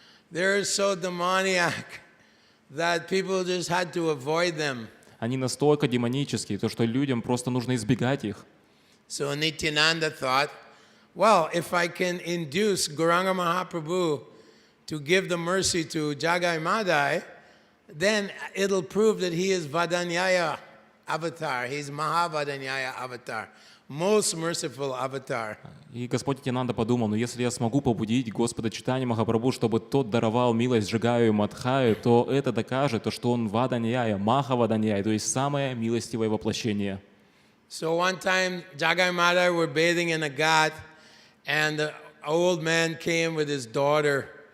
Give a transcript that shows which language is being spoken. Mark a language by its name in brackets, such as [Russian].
[English] They're so demoniac that people just had to avoid them. [Russian] Они настолько демонические, что людям просто нужно избегать их. [English] So Nityananda thought, well, if I can induce Gauranga Mahaprabhu to give the mercy to Jagai Madhai, then it'll prove that he is Vadanyaya avatar. He's Mahavadanyaya avatar, most merciful avatar. [Russian] И Господь Нитьянанда подумал, ну если я смогу побудить Господа Чайтанья Махапрабху, чтобы тот даровал милость Джагаю и Мадхаю, то это докажет, то, что он Ваданьяя, Махаваданьяя, то есть самое милостивое воплощение. [English] So one time, Jagai Mata were bathing in a ghat, and the old man came with his daughter.